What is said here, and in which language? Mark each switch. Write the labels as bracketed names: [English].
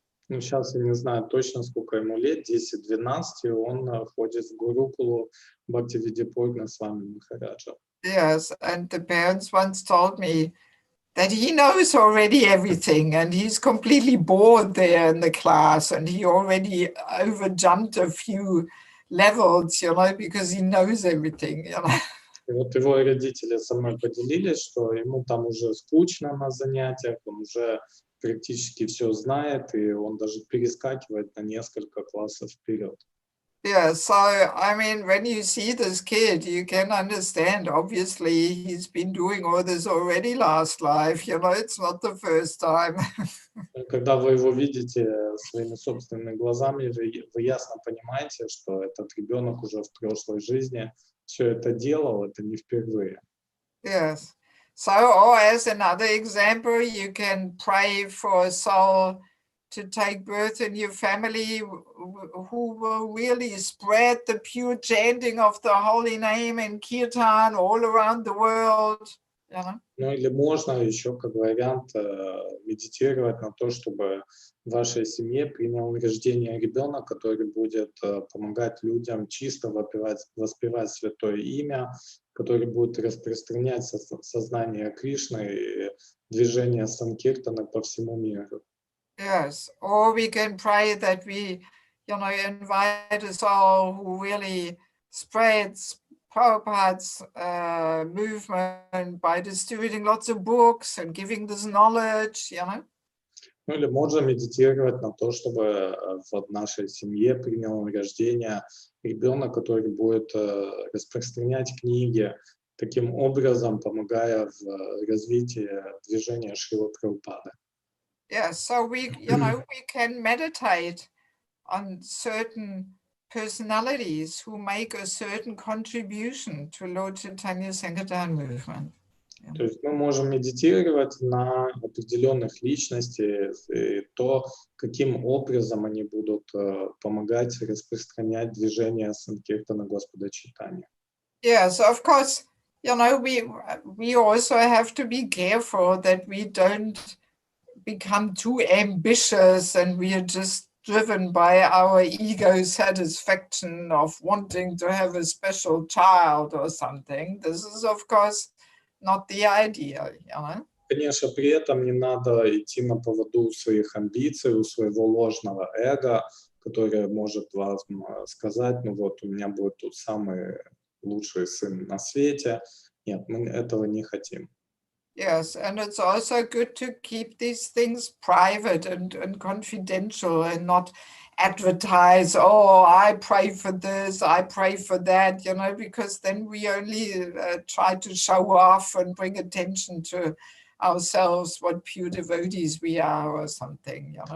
[Russian] Ну, сейчас я не знаю точно, сколько ему лет, 10-12, и он ходит в Гурукулу Бхактивиданта Пурна Свами Махараджа. [English] Yes, and the parents once told me that he knows already everything, and he's completely bored there in the class, and he already overjumped a few levels, because he knows everything, [Russian] И вот его родители со мной поделились, что ему там уже скучно на занятиях, он уже практически все знает, и он даже перескакивает на несколько классов вперед. [English] Yeah, so, I mean, when you see this kid, you can understand, obviously, he's been doing all this already last life, it's not the first time. [Russian] Когда вы его видите своими собственными глазами, вы ясно понимаете, что этот ребенок уже в прошлой жизни все это делал, это не впервые. [English] Yes. So, or as another example, you can pray for a soul to take birth in your family who will really spread the pure chanting of the holy name and kirtan all around the world. [Russian] Ну или можно еще как вариант медитировать на то, чтобы в вашей семье принял рождение ребенок, который будет помогать людям чисто воспевать святое имя, который будет распространять сознание Кришны и движение санкиртана по всему миру. [English] Yes, or we can pray that we, invite a soul who really spreads Prabhupada's movement by distributing lots of books and giving this knowledge, [Russian] Ну или можно медитировать на то, чтобы в нашей семье принял рождение ребенок, который будет распространять книги, таким образом помогая в развитии движения Шрилы Прабхупады. [English] Yeah, so we can meditate on certain personalities who make a certain contribution to Lord Chaitanya Sankirtan movement. [Russian] То есть мы можем медитировать на определенных личностей и то, каким образом они будут помогать распространять движение Санкиртана Господа Чайтаньи. [English] Yes, of course, we also have to be careful that we don't become too ambitious and we are just driven by our ego satisfaction of wanting to have a special child or something. This is, of course, not the idea, [Russian] Конечно, при этом не надо идти на поводу своих амбиций, у своего ложного эго, которое может вам сказать, ну вот, у меня будет тут самый лучший сын на свете. Нет, мы этого не хотим. [English] Yes, and it's also good to keep these things private and confidential and not advertise, oh, I pray for this, I pray for that, because then we only try to show off and bring attention to ourselves, what pure devotees we are or something,